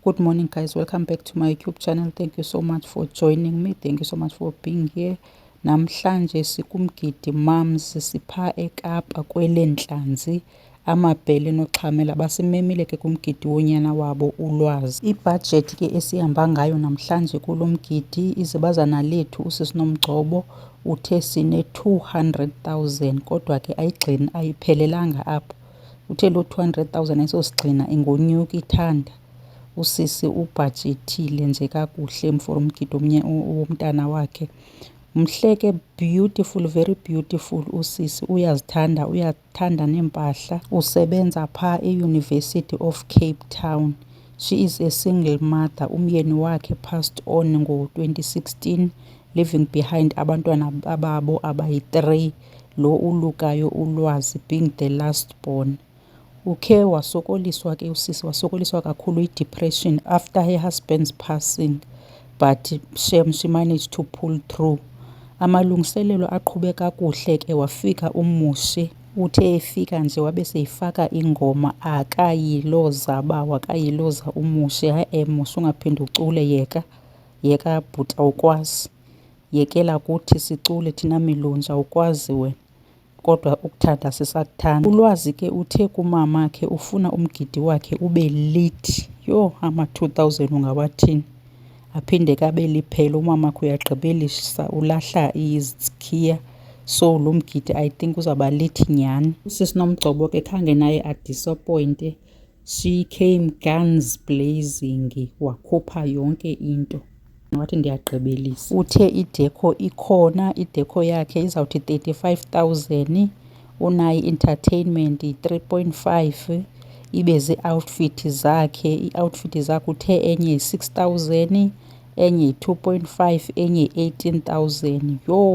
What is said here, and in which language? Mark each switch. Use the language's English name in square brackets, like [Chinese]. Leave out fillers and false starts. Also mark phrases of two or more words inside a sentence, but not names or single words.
[English] Good morning, guys. Welcome back to my YouTube channel. Thank you so much for joining me. Thank you so much for being here. [Xhosa] Namhlanje sikumgidi Mums, sipha eKapa kwelenhlanzi amabhele noxhamela basimemile ke kumgidi wonyana wabo uLwazi. Ibudget ke esihamba ngayo namhlanje kulomgidi izibazana lethu uSisinomgcobo uthe sine 200,000 kodwa ke ayigcini ayiphelelanga apho. Uthe lo 200,000 esosigcina ingonyuka ithanda. Usisi ubhajethile nje kakuhle for umgidi womntana wakhe. Mhleke [English] beautiful, very beautiful [Xhosa] usisi, uyazithanda, uyathanda nempahla. Usebenza pha e-University of Cape Town. [English] She is a single mother. [Xhosa] Umyeni wakhe [English] passed on [Xhosa] ngo-2016 [English] leaving behind [Xhosa] abantwana ababo abayi-3, lo ulukayo uLwazi [English] being the last born. [Xhosa] Ukhe wasokoliswa ke usisi, wasokoliswa kakhulu i-depression [English] after her husband's passing, but she managed to pull through. [Xhosa] Amalungiselelo aqhubeka kakuhle ke wafika uMushe. Uthe efika nje wabe seyifaka ingoma akayiloza akayiloza uMushe. Mushe ungaphinde ucule, yeka bhuti awukwazi, yekela kuthi sicule thina milonja awukwazi wena, kodwa ukuthanda sisakuthanda. uLwazi ke uthe kumamakhe ufuna umgidi wakhe ube lit. ama-2,000 ungawathini? Aphinde kabe liphela. Umamakhe uyagqibelisa ulahla izikhiya, so lo mgidi [English] I think [Xhosa] uzaba lit nyani. uSisinomgcobo ke khange naye adisappointe. [English] She came guns blazing, [Xhosa] wakhupha yonke into. Wathi ndiyagqibelisa. Uthe idekho ikhona, idekho yakhe izawuthi 35,000. unayo i-entertainment 3.5. ibe zii-outfit zakhe. Ii-outfit zakhe uthe enye yi-6,000, enye yi-2.5, enye yi-18,000.